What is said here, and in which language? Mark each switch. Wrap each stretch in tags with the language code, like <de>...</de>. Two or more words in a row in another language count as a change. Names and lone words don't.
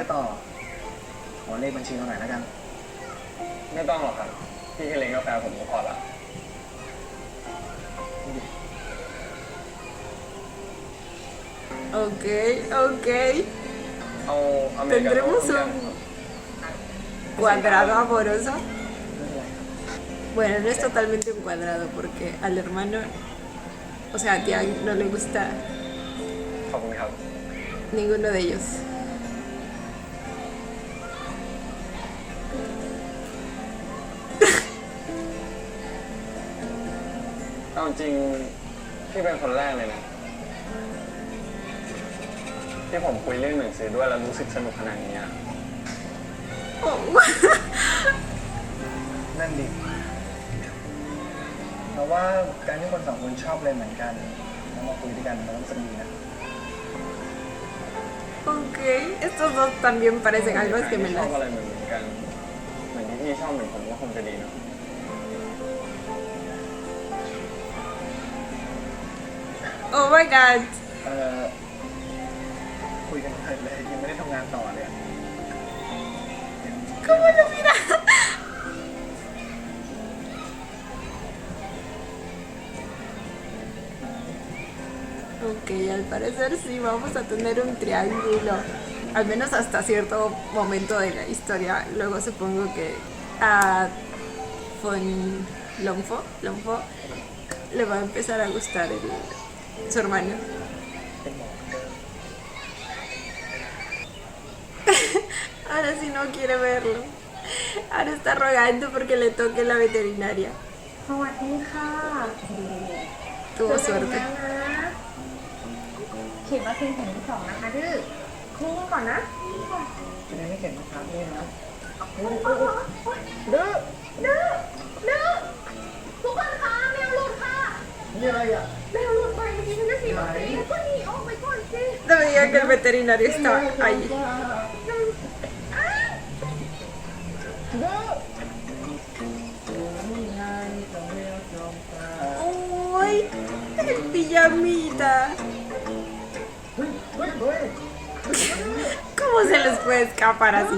<th>ซื้อต่อ ขอเลขบัญชีเราหน่อยแล้วกัน ไม่ต้องหรอกครับ พี่แค่เลี้ยงกาแฟผมก็พอละ</th> <en>Ok, ok.</en> <th>เอาอเมริกาโน่</th> <es>Tendremos</es> <th>ทุกอย่าง</th> <es>un cuadrado amoroso. Bueno, no es totalmente un cuadrado porque al hermano, o sea, a Tian no le gusta</es> <th>ขอบคุณครับ</th> <es>ninguno de ellos.</es> <th>เอาจริงพี่เป็นคนแรกเลยนะ ที่ผมคุยเรื่องหนังสือด้วยแล้วรู้สึกสนุกขนาดนี้อะ</th> <en>Oh.</en> <th>นั่นดิแต่ว่าการที่คนสองคนชอบอะไรเหมือนกันแล้วมาคุยด้วยกันมันต้องสนุกนะ</th> <es>Ok, estos dos también parecen algo</es> <th>ชอบ</th> <es>gemelas.</es> <th>อะไรเหมือนกัน เหมือนที่พี่ชอบเหมือนผมก็คงจะดีเนาะ</th> <en>Oh my god.</en> <th>คุยกันเพลินเลยยังไม่ได้ทำงานต่อเลยอะ</th> <es>¿Cómo lo mira? Ok, al parecer sí vamos a tener un triángulo. Al menos hasta cierto momento de la historia. Luego supongo que a Von Longfo le va a empezar a gustar su hermano.</es> <th>เป็นหมอ</th> <es>Ahora sí no quiere verlo. Ahora está rogando porque le toque la veterinaria.</es> <th>สวัสดีค่ะ</th> <es>Tuvo</es> <th>เจอกัน</th> <es>suerte.</es> <th>แล้วนะฉีดวัคซีนเข็มที่ 2นะคะดื้อนิ่งก่อนนะ จะได้ไม่เก็บมะพร้าวนี่นะ ดื้อดื้อดื้อทุกคนคะแมวหลุดค่ะ นี่อะไรอ่ะ แมวหลุดไปเมื่อกี้ฉันจะฉีดวัคซีนก็หนีออกไปก่อนสิ</th> <es>No me digan que el veterinario está ahí. ¡Uy! El pijamita. ¿Cómo se les puede escapar así?</es>